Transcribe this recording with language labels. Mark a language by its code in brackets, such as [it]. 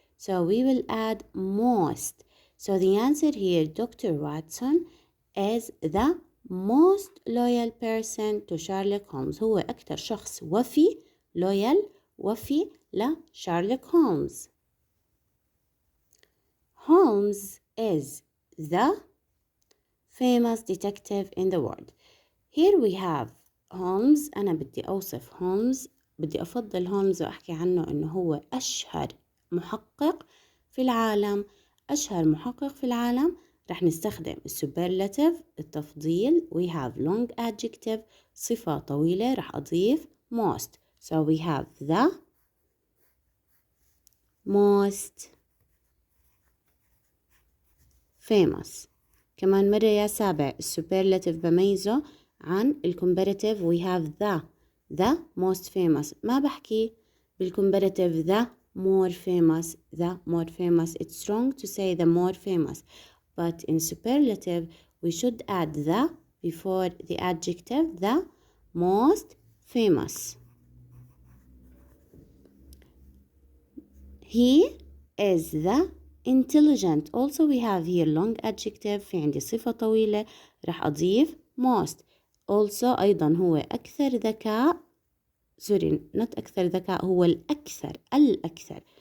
[en] So we will add most. So the answer here, Dr. Watson is the most loyal person to Sherlock Holmes. [ar] هو أكتر شخص وفي loyal وفي لشارلوك هولمز. [en] Holmes is the famous detective in the world. Here we have Holmes. [ar] أنا بدي أوصف Holmes، بدي أفضل Holmes وأحكي عنه إنه هو أشهر محقق في العالم. أشهر محقق في العالم رح نستخدم superlative التفضيل. [en] We have long adjective [ar] صفة طويلة رح أضيف [en] most. So we have the most famous. [ar] كمان مرة يا سابع السوبرلاتيف بميزه عن الكومباراتيف. [en] we have the most famous. [ar] ما بحكي بالكومباراتيف [en] the more famous. It's wrong to say the more famous, but in superlative we should add the before the adjective, the most famous. He is the intelligent. Also we have here long adjective. [ar] في عندي صفة طويلة رح أضيف most. Also أيضا هو أكثر ذكاء. [en] sorry not [ar] أكثر ذكاء، هو الأكثر.